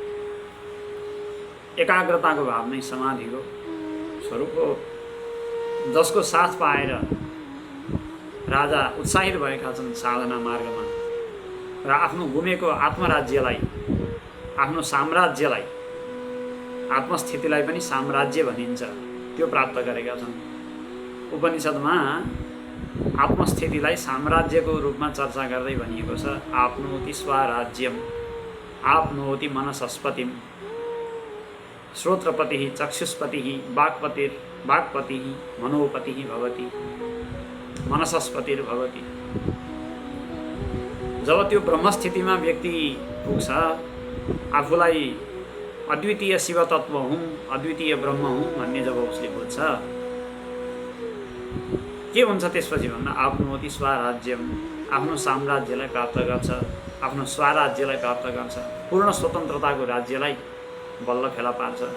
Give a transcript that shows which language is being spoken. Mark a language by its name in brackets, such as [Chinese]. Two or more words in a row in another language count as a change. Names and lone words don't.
[Nepali] एकाग्रताको भाव नै समाधिको स्वरूप हो, जसको साथ पाएर राजा उत्साहित भएका छन् साधना मार्गमा र आफ्नो गुमेको आत्मराज्यलाई, आफ्नो साम्राज्यलाई, आत्मस्थितिलाई पनि साम्राज्य भनिन्छ, त्यो प्राप्त गरेका छन्। उपनिषदमा आत्मस्थितिलाई साम्राज्यको रूपमा चर्चा गर्दै भनिएको छ। [Sanskrit] आप्नोति स्वराज्यम आप्नोति मनसस्पतिम श्रोत्रपतिः चक्षुष्पतिः वाक्पतिः मनोपतिः भवति मनसस्पतिर्भवति। [Nepali] जब त्यो ब्रह्मस्थितिमा व्यक्ति पुग्छ, आफूलाई अद्वितीय शिवतत्व हुँ, अद्वितीय ब्रह्म हुँ भन्ने जब उसले बुझ्छ, के हुन्छ त्यसपछि भन्दा [Sanskrit] आफ्नोति स्वराज्यम, [Nepali] आफ्नो साम्राज्यलाई प्राप्त गर्छ, आफ्नो स्वराज्यलाई प्राप्त गर्छ, पूर्ण स्वतन्त्रताको राज्यलाई बल्ल फेला पार्छ।